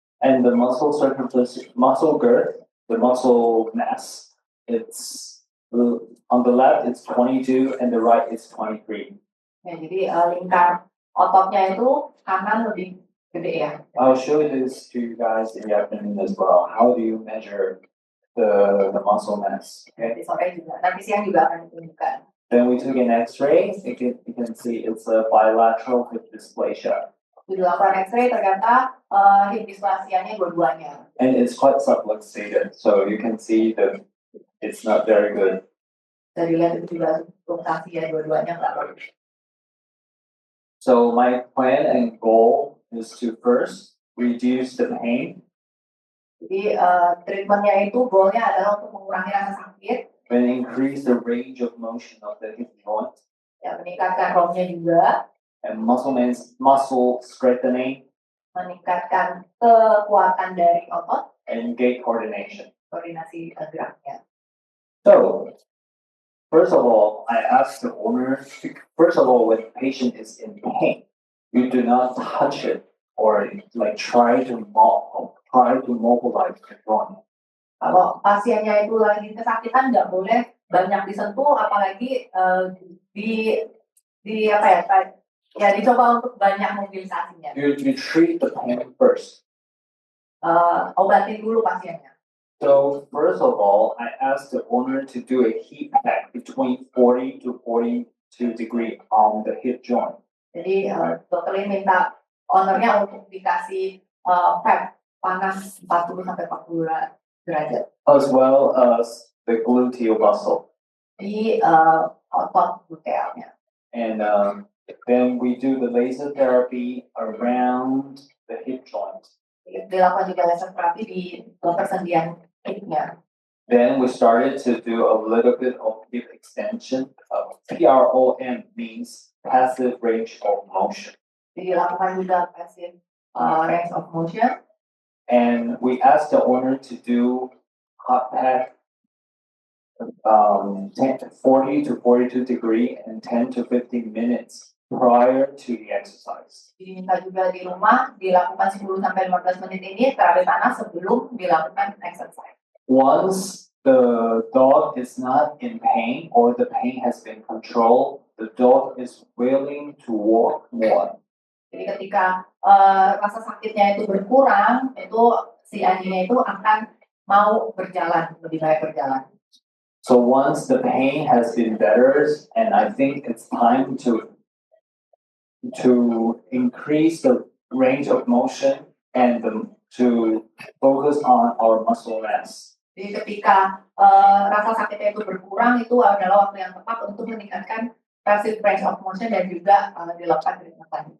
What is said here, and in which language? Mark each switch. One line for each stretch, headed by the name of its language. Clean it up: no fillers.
English: And the muscle circumference, muscle girth, the muscle mass, it's on the left it's 22 and the right is 23.
Indonesian: Ya, jadi lingkar ototnya itu kanan lebih gede ya.
English: I'll show this to you guys in the afternoon as well. How do you measure the muscle mass? Okay.
Indonesian: Nanti sore juga, nanti siang juga akan ditunjukkan.
English: Then we took an X-ray. You can see it's a bilateral hip dysplasia.
Indonesian: Di laporan X-ray ternyata hip dysplasianya dua-duanya.
English: And it's quite subluxated, so you can see that it's not very good.
Indonesian: Dari lihat itu juga luxasi ya, dua-duanya nggak bagus.
English: So my plan and goal is to first reduce the pain.
Indonesian: Jadi treatmentnya itu goalnya adalah untuk mengurangi rasa sakit,
English: And increase the range of motion of the hip joint.
Indonesian: ya meningkatkan ROM-nya juga,
English: And muscle strengthening
Indonesian: meningkatkan kekuatan dari otot,
English: and gait coordination.
Indonesian: koordinasi geraknya.
English: So, first of all, I ask the owner, first of all, when the patient is in pain, you do not touch it or like try to mobilize the joint.
Indonesian: Kalau pasiennya itu lagi kesakitan nggak boleh banyak disentuh, apalagi di apa ya dicoba untuk banyak mobilisasinya.
English: You treat the pain first.
Indonesian: Obatin dulu pasiennya.
English: So first of all, I ask the owner to do a heat pack between 40 to 42 degree on the hip joint.
Indonesian: Jadi dokter ini minta ownernya untuk dikasih pad panas 40 sampai 40 derajat.
English: As well as the gluteal muscle.
Indonesian: Di otot glutealnya.
English: And then we do the laser therapy around the hip joint.
Indonesian: Dilakukan juga laser terapi di persendian hipnya.
English: Then we started to do a little bit of hip extension. PROM means passive range of motion.
Indonesian: Jadi dilakukan juga passive range of motion.
English: And we asked the owner to do hot pack 40 to 42 degree and 10 to 15 minutes prior to the exercise.
Indonesian: Diminta juga di rumah dilakukan 10 sampai 15 menit ini terapi panas sebelum dilakukan exercise.
English: Once the dog is not in pain or the pain has been controlled, the dog is willing to walk more.
Indonesian: Jadi ketika rasa sakitnya itu berkurang, itu si anjingnya itu akan mau berjalan, lebih baik berjalan.
English: So once the pain has been better, and I think it's time to increase the range of motion and to focus on our muscle mass.
Indonesian: Jadi ketika rasa sakitnya itu berkurang, itu adalah waktu yang tepat untuk meningkatkan passive range of motion dan juga dilakukan treatment.